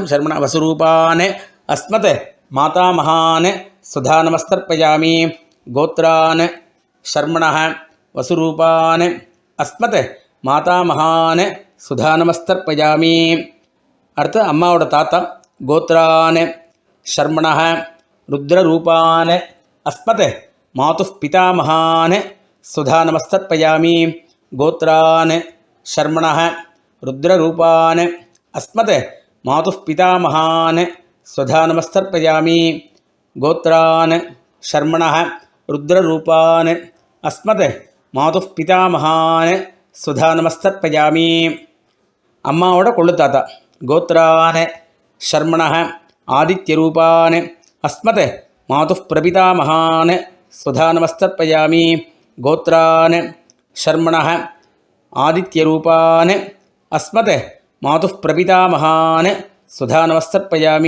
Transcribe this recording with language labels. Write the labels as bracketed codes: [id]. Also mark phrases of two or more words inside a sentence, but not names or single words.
[sa] शर्मणः वसुरूपान् अस्मत् माता महान् स्वधा नमस्तर्पयामि. गोत्रान् शर्मणः वसुरूपान् अस्मत् माता महान् स्वधा नमस्तर्पयामि. [ta] அடுத்து அம்மாவோட தாத்தா. [sa] गोत्रान् शर्मणः रुद्ररूपान् अस्मत् मातुः पितामहान् स्वधा नमस्तर्पयामि. गोत्रान् शर्मणः रुद्ररूपान् अस्मत् मातुः पितामहान् स्वधा नमस्तर्पयामि. गोत्रान् शर्मणः रुद्ररूपान् अस्मत् मातुः पितामहान् स्वधा नमस्तर्पयामि. [ta] அம்மாவோட கொள்ளு தாத்தா. [sa] गोत्रान् शर्मणः आदित्यरूपान् अस्मत् मातुः प्रपितामहान् स्वधा नमस्तर्पयामि. गोत्रान् शर्मणः आदित्यरूपान् अस्मत् मातुः प्रपितामहान् स्वधा नमस्तर्पयामि.